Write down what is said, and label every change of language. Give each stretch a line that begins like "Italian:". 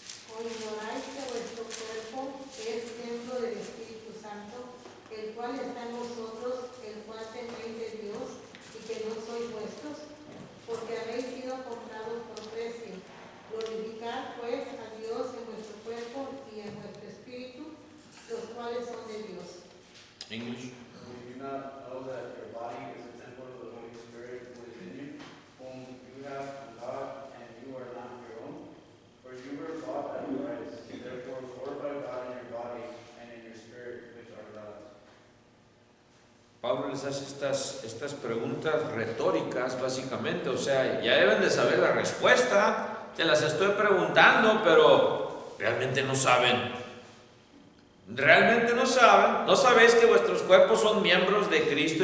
Spanish: ¿O ignoráis que vuestro cuerpo es templo del Espíritu Santo, el cual está en vosotros, el cual tenéis de Dios, y que no sois vuestros? Porque habéis sido comprados por precio. Glorificad pues a Dios en vuestro cuerpo y en vuestro espíritu, los cuales son de Dios.
English: English. Do you not know that your body is a temple of the Holy Spirit who is in you, whom you have from God, and you are not your own? For you were bought at a price. Therefore glorify God in your body and in your spirit, which are God's.
Spanish: Pablo les hace estas preguntas retóricas, básicamente. O sea, ya deben de saber la respuesta. Te las estoy preguntando, pero realmente no saben. Realmente no saben. ¿No sabéis que vuestros cuerpos son miembros de Cristo?